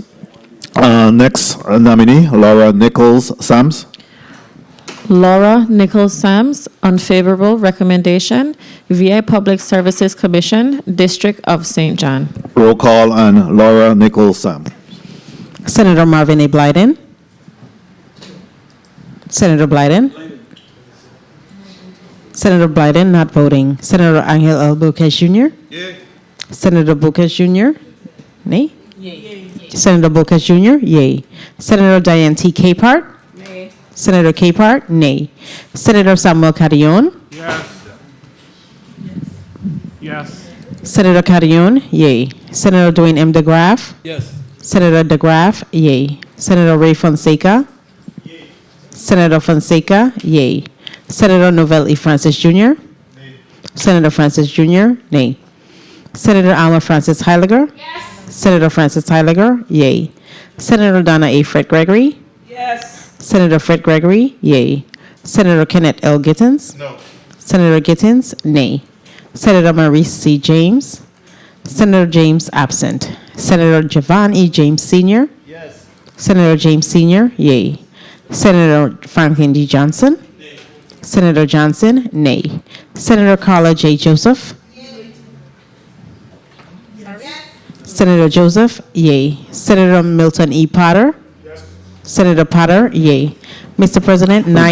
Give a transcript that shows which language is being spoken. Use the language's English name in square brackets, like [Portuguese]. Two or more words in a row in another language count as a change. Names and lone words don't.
[English] Next nominee, Laura Nichols Sams. Laura Nichols Sams, unfavorable recommendation, VI Public Services Commission, District of St. John. Roll call on Laura Nichols Sams. Senator Marvin A. Blyden. Senator Blyden. Senator Blyden not voting. Senator Angel L. Buquez Jr. Senator Buquez Jr. Nay. Senator Buquez Jr. Yay. Senator Diane T. Capehart. Nay. Senator Capehart. Nay. Senator Samuel Carrion. Yes. Senator Carrion. Yay. Senator Dwayne M. DeGraff. Yes. Senator DeGraff. Yay. Senator Ray Fonseca. Senator Fonseca. Yay. Senator Novell E. Francis Jr. Senator Francis Jr. Nay. Senator Alma Francis Heiliger. Senator Francis Heiliger, yay. Senator Donna A. Fred Gregory. Senator Fred Gregory, yay. Senator Kenneth L. Gittens. No. Senator Gittens, nay. Senator Maurice C. James. Senator James absent. Senator Javon E. James Sr. Senator James Sr., yay. Senator Franklin D. Johnson. Senator Johnson, nay. Senator Carla J. Joseph. Senator Joseph, yay. Senator Milton E. Potter. Senator Potter, yay. Mr. President, 9